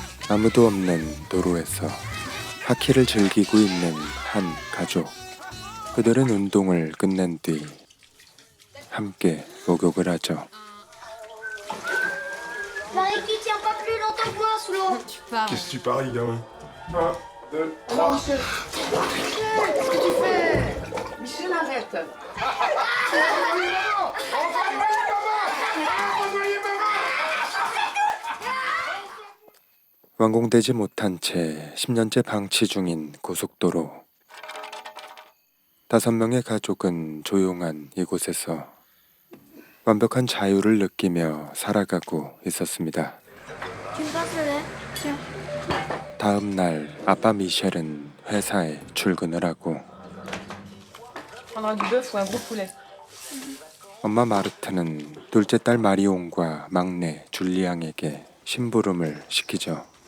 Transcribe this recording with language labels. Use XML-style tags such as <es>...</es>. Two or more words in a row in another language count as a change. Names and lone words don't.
<ko>아무도 없는 도로에서 하키를 즐기고 있는 한 가족. 그들은 운동을 끝낸 뒤 함께 목욕을 하죠.</ko> <fr>Marie qui tient pas plus longtemps que moi sous l'eau. Tu parles. Qu'est-ce que tu paries, gamin 1, 2, 3. Michel, qu'est-ce que tu fais? Michel, arrête.</fr> <ko>완공되지 못한 채 10년째 방치 중인 고속도로. 5명의 가족은 조용한 이곳에서 완벽한 자유를 느끼며 살아가고 있었습니다.</ko> <fr>Tu me passes le lait? Tiens.</fr> <ko>다음 날 아빠 미셸은 회사에 출근을 하고</ko> <fr>Prendra du bœuf ou un gros poulet.</fr> <ko>엄마 마르트는 둘째 딸 마리옹과 막내 줄리앙에게 심부름을 시키죠.</ko>